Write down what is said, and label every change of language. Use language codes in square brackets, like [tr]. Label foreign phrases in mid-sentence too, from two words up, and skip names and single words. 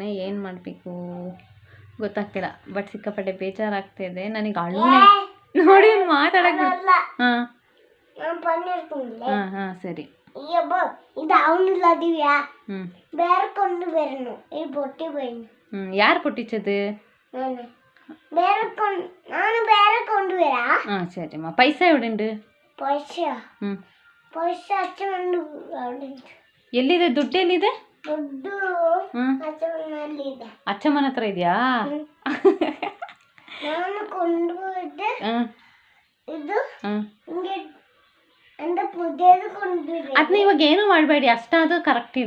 [kn] ಏನು ಮಾಡಬೇಕು ಗೊತ್ತಾಗ್ತಿಲ್ಲ. ಬಟ್ ಸಿಕ್ಕಾಪಟ್ಟೆ ಬೇಜಾರಾಗ್ತಾಯಿದೆ ನನಗೆ. ಅಳುನೇ ನೋಡಿ ಮಾತಾಡಕ್ಕೆ. ಹಾಂ ಹಾಂ ಹಾಂ ಸರಿ. [ml] ಯಾರು പൊട്ടിച്ചത്? ആ ശരിമ്മ. പൈസ എവിടെ ഉണ്ട്? [kn] ಎಲ್ಲಿದೆ ದುಡ್ಡು? ಎಲ್ಲಿದೆ? ಅಚ್ಚಮ್ಮನ ಹತ್ರ ಇದೆಯಾ? ಅದನ್ನ ಇವಾಗ ಏನು ಮಾಡಬೇಡಿ, ಅಷ್ಟಾದ್ರೂ ಕರೆಕ್ಟ್ ಇದೆ.